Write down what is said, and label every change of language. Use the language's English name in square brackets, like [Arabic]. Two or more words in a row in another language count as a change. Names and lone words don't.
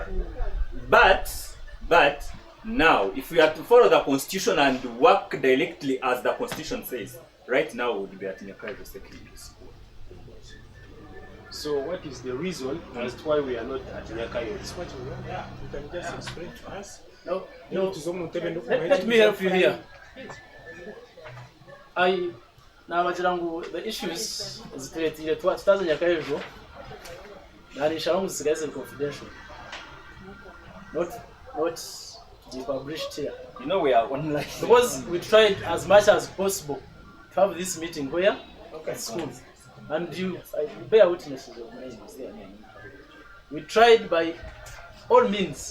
[English] But now, if we are to follow the constitution and work directly as the constitution says, right now we would be at Nyakayojo Secondary School. So what is the reason as to why we are not at Nyakayojo? That's what we want. You can just explain to us. No. Let me help you here. The issues [Nyankole] zituletire tutaza Nyakayojo na nishawangu zisigaze confidential. [English] Not be published here. You know we are online. Because we tried as much as possible to have this meeting where at school. And you bear witnesses of my name. We tried by all means.